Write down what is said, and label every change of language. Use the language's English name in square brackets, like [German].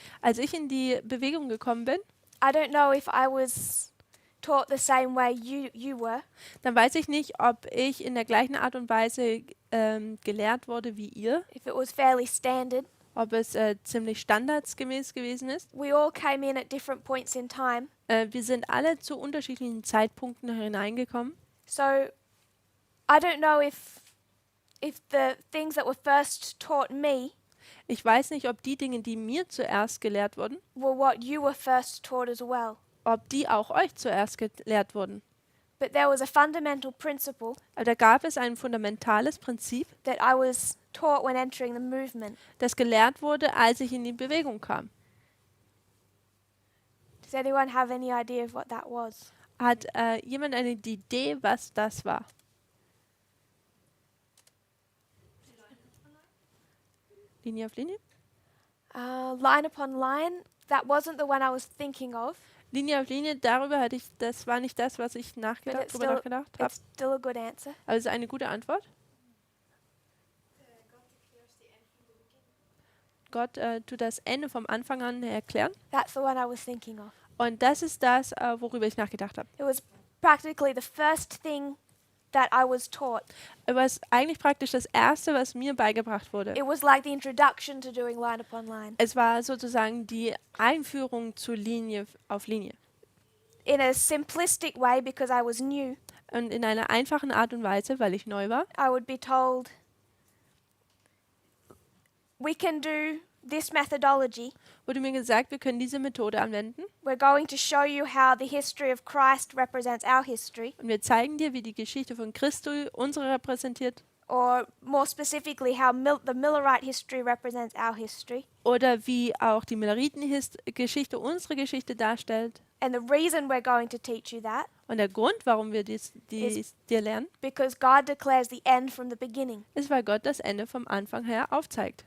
[German] Als ich in die Bewegung gekommen bin, [English] I don't know if I was taught the same way you were, [German] dann weiß ich nicht, ob ich in der gleichen Art und Weise gelehrt wurde wie ihr, [English] if it was fairly standard. [German] ob es ziemlich standardsgemäß gewesen ist. [English] We all came in at different points in time. [German] Wir sind alle zu unterschiedlichen Zeitpunkten hineingekommen. [English] So I don't know if the things that were first taught me [German] Ich weiß nicht, ob die Dinge, die mir zuerst gelehrt wurden, [English] were what you were first taught as well. [German] ob die auch euch zuerst gelehrt wurden. [English] But there was a fundamental principle [German] Aber da gab es ein fundamentales Prinzip, [English] that I was taught when entering the movement. [German] das gelehrt wurde, als ich in die Bewegung kam. [English] Does anyone have any idea of what that was? [German] Hat jemand eine Idee, was das war? Linie auf Linie? [English] Line upon line, that wasn't the one I was thinking of, [German] Linie auf Linie, das war nicht das, was ich [English] but [German] nachgedacht habe. [English] it's still a good answer. [German] Aber es ist eine gute Antwort. Gott tut das Ende vom Anfang an erklären. [English] That's the one I was thinking of. [German] Und das ist das, worüber ich nachgedacht habe. [English] It was practically the first thing that I was taught. [German] Aber es ist eigentlich praktisch das Erste, was mir beigebracht wurde. [English] It was like the introduction to doing line upon line. [German] Es war sozusagen die Einführung zur Linie auf Linie. [English] In a simplistic way, because I was new, [German] Und in einer einfachen Art und Weise, weil ich neu war, [English] I would be told, we can do this methodology, [German] wurde mir gesagt, wir können diese Methode anwenden. [English] we're going to show you how the history of Christ represents our history, [German] Und wir zeigen dir, wie die Geschichte von Christus unsere repräsentiert. [English] or more specifically, how the Millerite history represents our history. [German] Oder wie auch die Milleriten-Geschichte unsere Geschichte darstellt. [English] And the reason we're going to teach you that [German] Und der Grund, warum wir dies dir lernen, [English] because God declares the end from the beginning. [German] ist, weil Gott das Ende vom Anfang her aufzeigt.